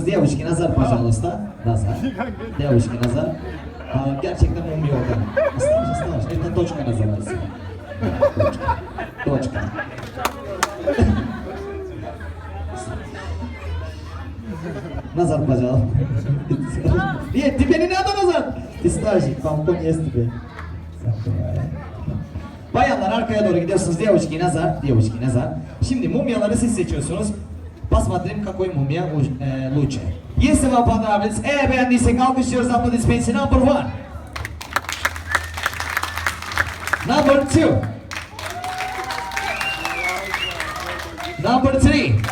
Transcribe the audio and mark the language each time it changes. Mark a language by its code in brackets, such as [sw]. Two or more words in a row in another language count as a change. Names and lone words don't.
[ru] Девушки назад, пожалуйста. Назад. Девушки назад. [tr] Gerçekten olmuyor orada. [ru] Осталось. Это точка называется. Точка. Назад, пожалуйста. Нет, тебе не надо назад. Ты старший, помпон есть тебе. [tr] Bayanlar arkaya doğru gidiyorsunuz. [ru] Девушки назад. Девушки назад. [tr] Şimdi mumyaları siz seçiyorsunuz. [ru] Посмотрим, какой мумия лучше. Если вам понравилось, [tr] beğendiysek alkışlıyoruz. [ru] Аплодисменты. [en] Number 1. Number 2. Number 3.